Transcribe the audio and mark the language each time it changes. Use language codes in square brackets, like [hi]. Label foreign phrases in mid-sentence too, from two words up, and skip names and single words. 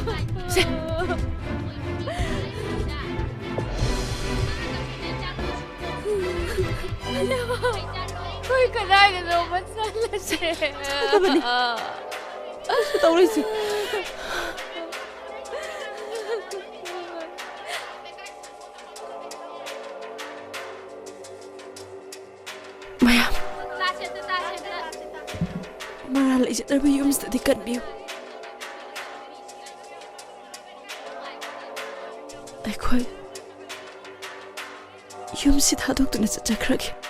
[ko] 왜 그래 너무 잘했지. 잘하다 보니. 그래서 떠오르지. [mni] ꯃꯌꯥꯝ ꯃꯔꯥ ꯂꯩꯖꯗ꯭ꯔꯕ ꯌꯨꯝꯁꯤꯗꯗꯤ ꯀꯟꯕꯤꯌꯨ ꯑꯩꯈꯣꯏ ꯌꯨꯝꯁꯤ ꯊꯥꯗꯣꯛꯇꯨꯅ ꯆꯠꯆꯈ꯭ꯔꯒꯦ